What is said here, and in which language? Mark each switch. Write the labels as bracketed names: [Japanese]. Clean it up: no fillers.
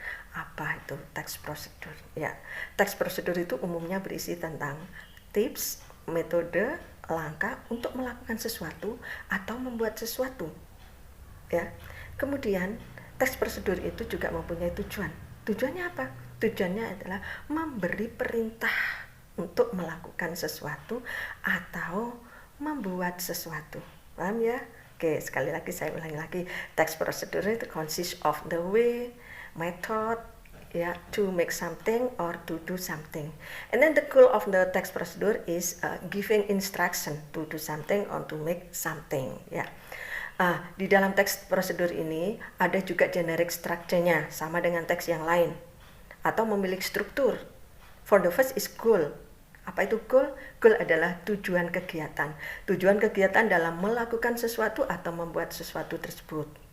[Indonesian] Apa itu teks prosedur? Ya, teks prosedur itu umumnya berisi tentang tips, metode, langkah untuk melakukan sesuatu atau membuat sesuatu. Ya. Kemudian teks prosedur itu juga mempunyai tujuan. Tujuannya apa? Tujuannya adalah memberi perintah untuk melakukan sesuatu atau membuat sesuatu. Paham ya? Oke, sekali lagi saya ulangi lagi. [English] Text procedure itu consists of the way, method, ya, to make something or to do something. And then the goal of the text procedure is giving instruction to do something or to make something. [Indonesian] Ya. Di dalam teks prosedur ini ada juga generic structure-nya, sama dengan teks yang lain, atau memiliki struktur. [English] For the first is goal. [Indonesian] Apa itu goal? Goal adalah tujuan kegiatan. Tujuan kegiatan dalam melakukan sesuatu atau membuat sesuatu tersebut.